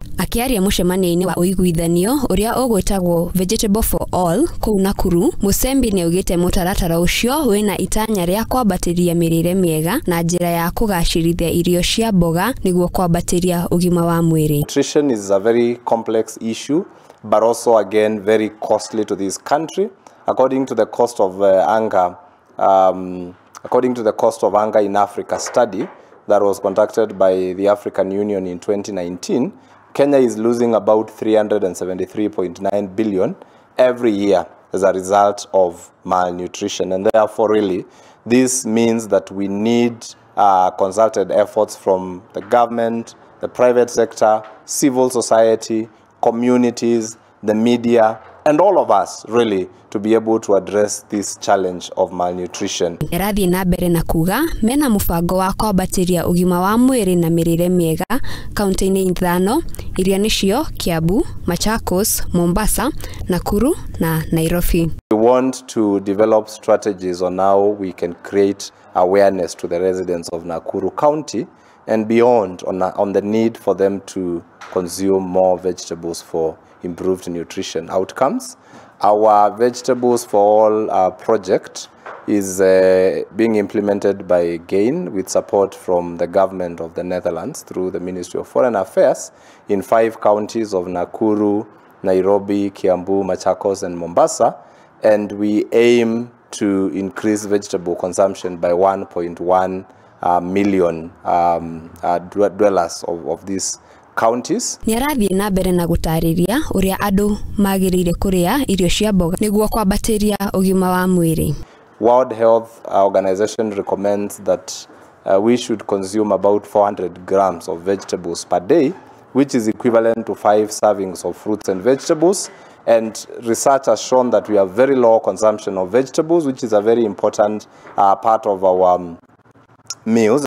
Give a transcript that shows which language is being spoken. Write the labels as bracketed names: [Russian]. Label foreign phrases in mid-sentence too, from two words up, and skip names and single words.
[Kikuyu] Akiaria mucemanioini wa uiguithanio uria uguitagwo Vegetable for All kuu Nakuru, Musembi niaugite mutaratara ucio wina itanya ria kwambatiria mirire miega na njira ya kugacirithia irio cia mboga niguo kwambatiria ugima wa mwiri. [English] Nutrition is a very complex issue, but also again very costly to this country. According to the cost of hunger in Africa study that was conducted by the African Union in 2019, Kenya is losing about 373.9 billion every year as a result of malnutrition, and therefore really this means that we need concerted efforts from the government, the private sector, civil society, communities, the media, and all of us really to be able to address this challenge of malnutrition. [Kikuyu] Erathi nambere na kuga mena mubango wa kwambatiria ugima wa mwiri na mirire miega kaunti-ini ithano iria nicio Kiambu, Machakos, Mombasa, Nakuru na Nairobi. [English] We want to develop strategies on how we can create awareness to the residents of Nakuru County and beyond on the need for them to consume more vegetables for improved nutrition outcomes. Our Vegetables for All project is being implemented by GAIN with support from the government of the Netherlands through the Ministry of Foreign Affairs in 5 counties of Nakuru, Nairobi, Kiambu, Machakos and Mombasa, and we aim to increase vegetable consumption by 1.1 million dwellers of these counties. [Kikuyu] Niarathi nambere na gutariria uria andu magirire kuria irio cia mboga niguo kwambatiria ugima wa mwiri. [English] World Health Organization recommends that we should consume about 400 grams of vegetables per day, which is equivalent to 5 servings of fruits and vegetables. And research has shown that we have very low consumption of vegetables, which is a very important part of our meals.